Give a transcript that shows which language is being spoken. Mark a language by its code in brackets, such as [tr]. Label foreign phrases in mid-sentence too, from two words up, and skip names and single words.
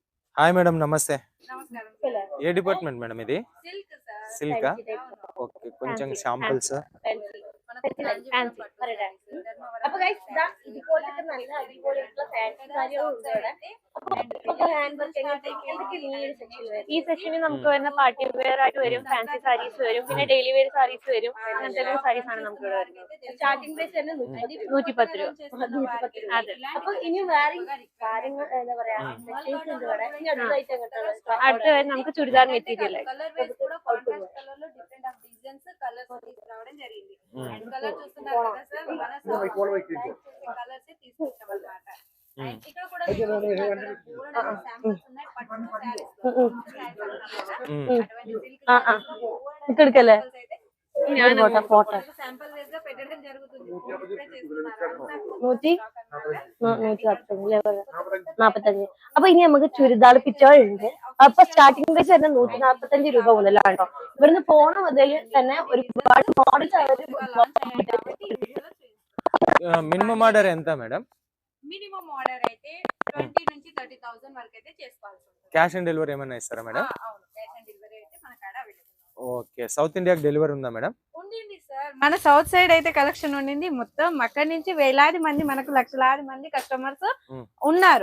[te] హాయ్ మేడం, నమస్తే. నమస్కారం ఏ డిపార్ట్మెంట్ మేడం ఇది? [en] silk sir [te] సిల్కా? [en] fancy type [te] ఓకే, కొంచెం ఫ్యాన్సీ శాంపిల్స్. ఫ్యాన్సీ మనకు ఫ్యాన్సీ [ml] ഫ്യാൻസി అപ്പൊ గైస్ ഇതുപോലത്തെ നല്ല അടിപൊളിയായിട്ടുള്ള ഫാൻസി സാരികൾ ഉണ്ട് ഇവിടെ. അപ്പൊ [en] hand work [ml] എന്തൊക്കെ ഈ സെക്ഷനിൽ ഈ സെക്ഷനിൽ നമുക്ക് വരുന്ന [en] party wear [ml] ആയിട്ട് വരും, [en] fancy sarees [ml] വരും, പിന്നെ [en] daily wear sarees [ml] വരും. അങ്ങനത്തെ സാരീസ് ആണ് നമുക്ക് ഇവിടെ വരുന്നത്. [en] starting price [ml] തന്നെ 110 രൂപ. അതെ. അപ്പൊ ഇനി വേറെ കാര്യങ്ങൾ എന്താ പറയാ സെക്ഷൻസ് ഉണ്ട് ഇവിടെ. ഇനി അടുത്തായിട്ട് എങ്ങോട്ടാണ്? അടുത്ത വരെ നമുക്ക് ചുരിദാർ മെറ്റീരിയൽ ആയി [te] రావడం జరిగింది. [en] and colour [te] చూస్తున్నారు కదా సార్, మన కలర్స్ తీసుకొచ్చాం అన్నమాట. అండ్ ఇక్కడ కూడా శాంపిల్స్ ఉన్నాయి, పట్టు సారీస్ ఇక్కడికెళ్ళే ఫోటో శాంపిల్ వేస్ గా పెట్టడం జరుగుతుంది. ఇప్పుడే చేస్తున్నారు. 145. [ml] അപ്പൊ ഇനി നമുക്ക് ചുരിദാർ പിച്ചകളുണ്ട്. അപ്പൊ [en] starting price [ml] തന്നെ 145 രൂപ മുതലാണോ. ഇവിടുന്ന് പോണ മുതൽ തന്നെ ഒരുപാട് മോഡൽസ് [en] minimum order [te] ఎంత మేడం? [en] minimum order [te] అయితే 20 నుంచి 30,000 వరకు అయితే చేసుకోవాల్సి ఉంటుంది. [en] cash on delivery [te] ఏమైనా ఇస్తారా మేడం? అవును, [en] cash on delivery [te] అయితే మన కాడ అవైలబుల్. ఓకే, సౌత్ ఇండియాకి డెలివరీ ఉందా మేడం? ఉండింది సార్, మన [en] south side [te] అయితే కలెక్షన్ ఉండింది. మొత్తం అక్కడి నుంచి వేలాది మంది, మనకు లక్షలాది మంది కస్టమర్స్ ఉన్నారు.